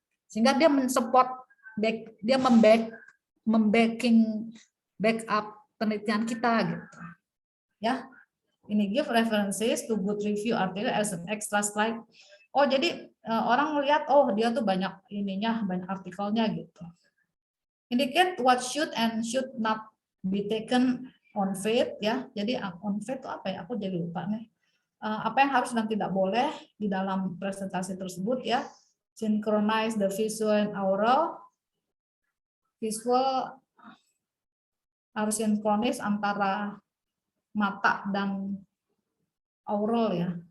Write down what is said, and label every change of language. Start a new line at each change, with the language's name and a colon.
Indonesian: Sehingga dia mensupport, dia backup penelitian kita gitu.
English: Ya, ini give references to good review article as an extra slide.
Indonesian: Oh, jadi orang melihat, oh dia tuh banyak ininya, banyak artikelnya gitu.
English: Indicate what should and should not be taken on faith ya.
Indonesian: Jadi on faith itu apa ya? Aku jadi lupa nih. Apa yang harus dan tidak boleh di dalam presentasi tersebut ya.
English: Synchronize the visual and oral.
Indonesian: Visual harus sinkronis antara mata dan oral ya.